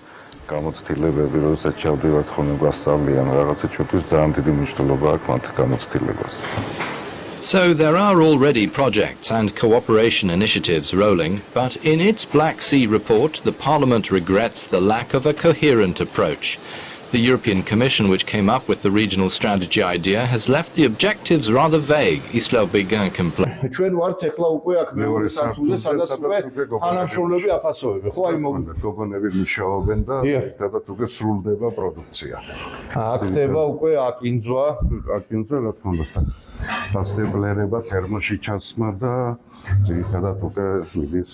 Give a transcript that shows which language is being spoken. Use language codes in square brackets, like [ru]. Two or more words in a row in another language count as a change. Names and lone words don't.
[en] So there are already projects and cooperation initiatives rolling, but in its Black Sea report, the Parliament regrets the lack of a coherent approach. The European Commission, which came up with the regional strategy idea, has left the objectives rather vague, Isla Begin complained. [ka] ჩვენ ვართ ეხლა უკვე აქ მეორე სართულზე, სადაც უკვე თანამშრომლები აფასოები, ხო აი გოგონები მუშაობენ და ერთადაც უკვე სრულდება პროდუქცია. აქ ხდება უკვე აკინძვა, რა თქმა უნდა. დასტემპლერება, თერმოში ჩასმა და ძირითადად უკვე მიდის